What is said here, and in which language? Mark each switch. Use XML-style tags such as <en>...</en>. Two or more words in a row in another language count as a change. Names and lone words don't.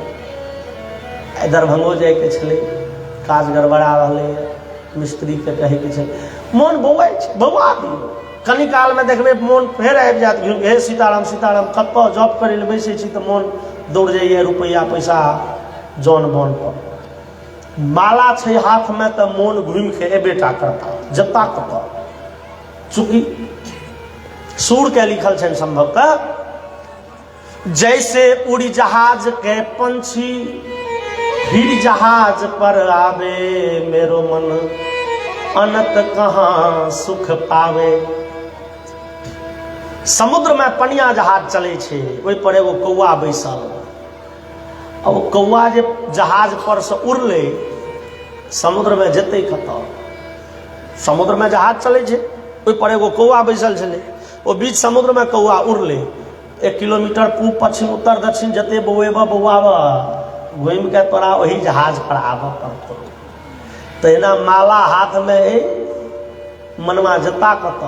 <mai>दरभंगो जायके छलै, काज गड़बड़ा रहलै, मिस्त्री के कहे के छै, मोन बौआइ छै, बौआ दियौ, कनी काल में देखबै मोन फेर आबि जायत घुमि के, हे सीताराम सीताराम। कतऽ जॉब करे लए बैसे छी तऽ मोन दौड़ जाइए रुपैआ पैसा जौन बोन पर। माला छै हाथ में तऽ मोन घुमि के एबेटा करता, जता कतऽ। चूंकि सूर के लिखल छनि संभवतः,</mai> <bra>जैसे उड़ी जहाज के पंछी फिर जहाज पर आवे, मेरो मन अनत कहाँ सुख पावे।</bra> <mai>समुद्र में पनिया जहाज चले छे, ओहि पर एगो कौआ बैसल, अब वो कौआ जे जहाज पर से उड़ले समुद्र में जेते कतऽ? समुद्र में जहाज चले छे, ओहि पर एगो कौआ बैसल छले, ओ बीच समुद्र में कौआ उड़ले, 1 किलोमीटर पूब पश्चिम उत्तर दक्षिण जते बौएबा बौआबा, घूम के तोरा वही जहाज पर आबऽ पड़तौ। तहिना माला हाथ में मनवा जता कतऽ।</mai>